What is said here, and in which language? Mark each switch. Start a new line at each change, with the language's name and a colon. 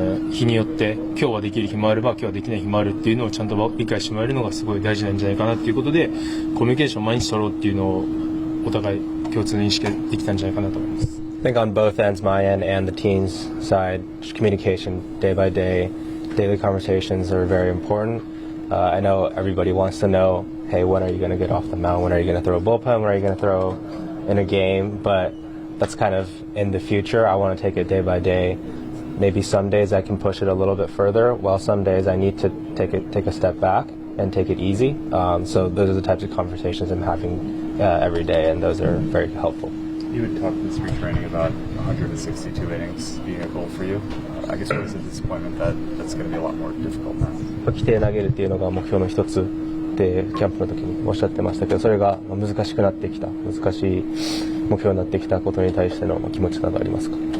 Japanese: 日によって今日はできる日もあれば今日はできない日もあるっていうのをちゃんと理解してもらえるのがすごい大事なんじゃないかなっていうことで、コミュニケーションを毎日取ろうっていうのをお互い共通の認識ができたんじゃないかなと思います。
English: I think on both ends, my end and the team's side, communication day by day, daily conversations are very important. I know everybody wants to know, hey, when are you going to get off the mound? When are you going to throw a bullpen? When are you going to throw in a game? But that's kind of in the future. I want to take it day by day. Maybe some days I can push it a little bit further, while some days I need to take a step back and take it easy. So those are the types of conversations I'm having every day, and those are very helpful. You had talked in spring training about 162 innings being a goal for you. I guess it was a disappointment that that's going to be a lot more difficult now.
Japanese: 規定投げるっていうのが目標の一つでキャンプの時におっしゃってましたけど、それが難しくなってきた、難しい目標になってきたことに対しての気持ちなどありますか。